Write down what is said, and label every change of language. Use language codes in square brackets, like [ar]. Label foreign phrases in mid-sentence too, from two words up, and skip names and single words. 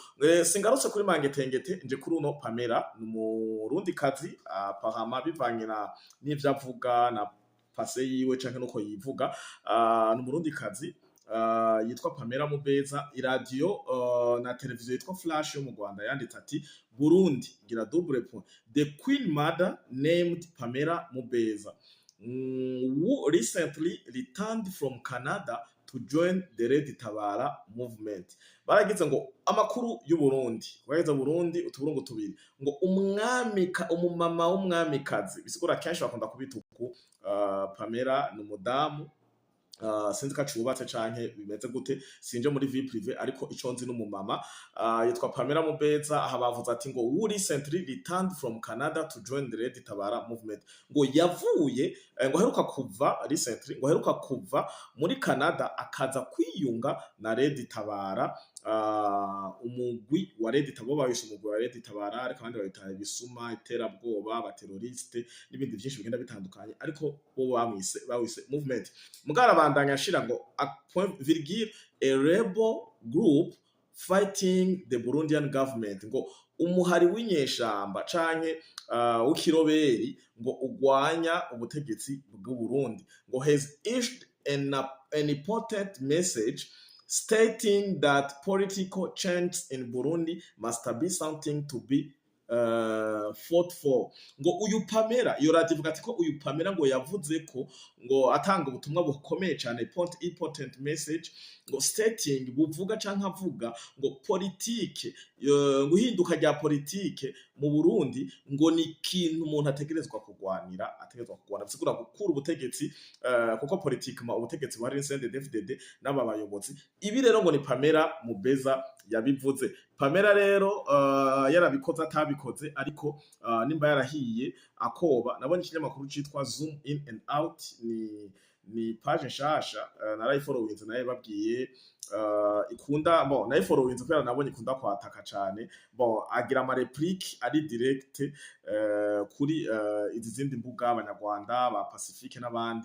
[rn] Singarutse kuri Mangetengete, nje kuri uno Pamela, n'umurundi kazi apparemment bivanye n'ivyo avuga na pase yiwe canke nuko yivuga, n'umurundi kazi yitwa Pamela Mubeza. Iradiyo na televiziyo yitwa Flash yo mu Rwanda yanditse ati Burundi gira [fr] double point, [en] the Queen Mother named Pamela Mubeza, who recently returned from Canada to join the Red Tabara movement. [rn] Baragize ngo amakuru y'u Burundi, wageze Burundi utuburungu tubiri, ngo umumama w'umwamikazi, bisigura kenshi bakunda kubita uku, Pamela n'umudamu, sinzi ko acubatse canke bimeze gute, sinje muri [fr] vie prive, [rn] ariko ico nzi n'umumama yitwa Pamela Mubeza. Aha bavuze ati ngo [en] who recently returned from Canada to join the Red Tabara movement, [rn] ngo yavuye ngo heruka kuva recently, ngo heruka kuva muri Canada akaza kwiyunga na Red Tabara, umugwi wa Red Tabara, bayise umugwi wa Red Tabara, ariko abandi babita ibisuma, iterabwoba, abateroriste n'ibindi byinshi bigenda bitandukanye, ariko bo bawise movement. Mugara bandanya ashira ngo [en] a rebel group fighting the Burundian government, [rn] ngo umuhari w'inyeshamba canke w'ikiroberi ngo ugwanya ubutegetsi bw'u Burundi, ngo [en] has issued an important message stating that political change in Burundi must be something to be fought for. [rn] Ngo uyu Pamela, iyo radio ivuga ati ko uyu Pamela ngo yavuze ko ngo atanga ubutumwa bukomeye cyane, [en] important message, [rn] ngo stating buvuga canke avuga ngo politike, guhinduka rya politike mu Burundi ngo ni ikintu umuntu ategerezwa kugwanira, bisigura gukura ubutegetsi, kuko politike ubutegetsi bari CNDD-FDD n'aba bayobozi. Ibi rero ngo ni Pamela Mubeza yabivuze. Pamela rero yarabikoze atabikoze, ariko nimba yarahiye akoba. Nabonye ikinyamakuru citwa Zoom in and out, ni page nshasha narayifollowinze, naye babwiye ikunda nayifollowinze kubera nabonye ikunda kwataka cyane, agira ama replique ari direct kuri izi zindi mbuga, abanyarwanda ba Pacifique n'abandi.